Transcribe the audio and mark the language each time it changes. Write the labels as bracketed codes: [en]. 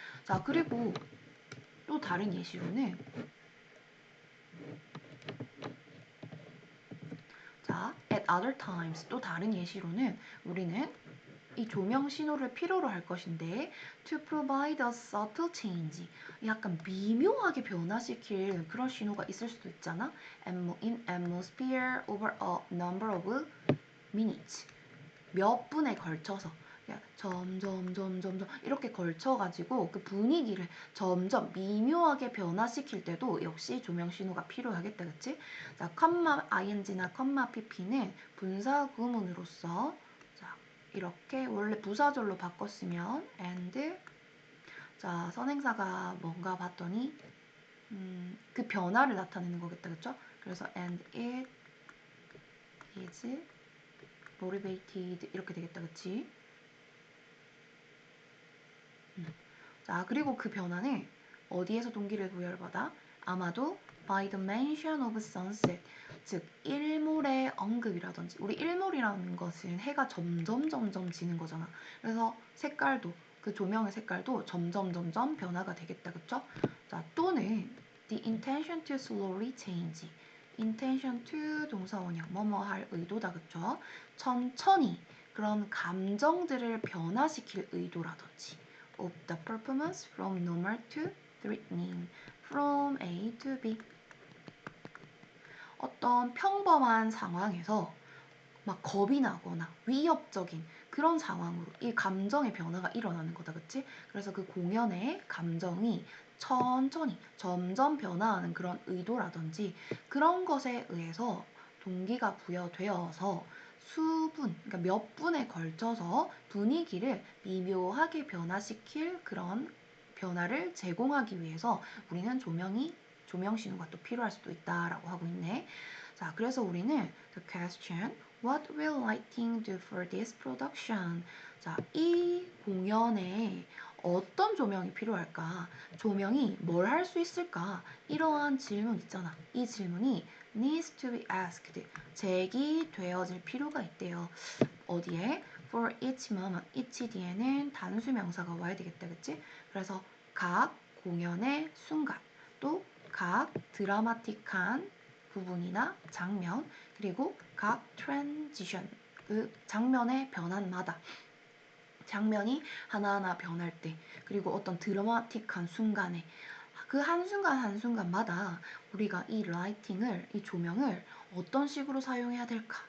[ko] 자, 그리고 또 다른 예시로는 자, [en] at other times, [ko] 또 다른 예시로는 우리는 이 조명 신호를 필요로 할 것인데 [en] to provide a subtle change, [ko] 약간 미묘하게 변화시킬 그런 신호가 있을 수도 있잖아. [en] in atmosphere over a number of minutes, [ko] 몇 분에 걸쳐서 점점 이렇게 걸쳐가지고 그 분위기를 점점 미묘하게 변화시킬 때도 역시 조명 신호가 필요하겠다, 그치? 자, 컴마 ing나 컴마 pp는 분사 구문으로서 자, 이렇게 원래 부사절로 바꿨으면 and 자, 선행사가 뭔가 봤더니 그 변화를 나타내는 거겠다, 그쵸? 그래서 [en] and it is motivated [ko] 이렇게 되겠다, 그치? 자, 그리고 그 변화는 어디에서 동기를 부여받아? 아마도 [en] by the mention of sunset, [ko] 즉 일몰의 언급이라든지 우리 일몰이라는 것은 해가 점점 지는 거잖아. 그래서 색깔도 그 조명의 색깔도 점점 변화가 되겠다, 그쵸? 자, 또는 [en] the intention to slowly change, intention to [ko] 동사원형 뭐뭐 할 의도다, 그쵸? 천천히 그런 감정들을 변화시킬 의도라든지 [en] of the performance from normal to threatening, from A to B. [ko] 어떤 평범한 상황에서 막 겁이 나거나 위협적인 그런 상황으로 이 감정의 변화가 일어나는 거다, 그치? 그래서 그 공연의 감정이 천천히 점점 변화하는 그런 의도라든지 그런 것에 의해서 동기가 부여되어서 수분, 그러니까 몇 분에 걸쳐서 분위기를 미묘하게 변화시킬 그런 변화를 제공하기 위해서 우리는 조명 신호가 또 필요할 수도 있다라고 하고 있네. 자, 그래서 우리는 [en] the question What will lighting do for this production? [ko] 자, 이 공연에 어떤 조명이 필요할까? 조명이 뭘 할 수 있을까? 이러한 질문 있잖아. 이 질문이 [en] needs to be asked. [ko] 제기되어질 필요가 있대요. 어디에? [en] For each moment. [ko] each 뒤에는 단수 명사가 와야 되겠다, 그치? 그래서 각 공연의 순간, 또 각 드라마틱한 부분이나 장면, 그리고 각 트랜지션, 그 장면의 변환마다 장면이 하나하나 변할 때, 그리고 어떤 드라마틱한 순간에 그 한순간 한순간마다 우리가 이 라이팅을, 이 조명을 어떤 식으로 사용해야 될까?